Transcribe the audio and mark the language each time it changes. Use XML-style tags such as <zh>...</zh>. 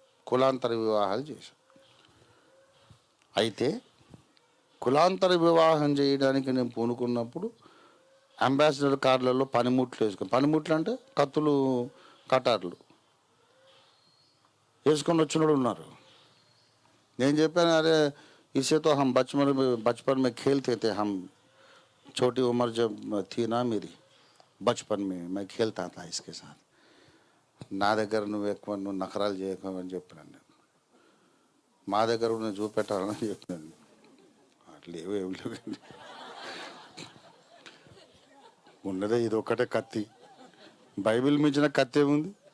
<te>కులాంతర వివాహాలు చేశాను. అయితే కులాంతర వివాహం చేయడానికి నేను పూనుకున్నప్పుడు అంబాసిడర్ కార్లలో పనిముట్లు వేసుకుని, పనిముట్లు అంటే కత్తులు, కటార్లు వేసుకొని వచ్చినోడు ఉన్నారు. నేను చెప్పాను, అరే</te> <hi>इसे तो हम बचपन में खेलते थे, हम छोटी उम्र जब थी ना मेरी, बचपन में मैं खेलता था इसके साथ.</hi> <te>నా దగ్గర నువ్వు నఖరాలు చేయకమని చెప్పినాను. నేను మా దగ్గర నేను చూపెట్టాలని చెప్పినాను. అట్లేవో ఏం లేవు, ఉన్నదే ఇది ఒక్కటే కత్తి. బైబిల్ మించిన కత్తి ఏముంది?</te>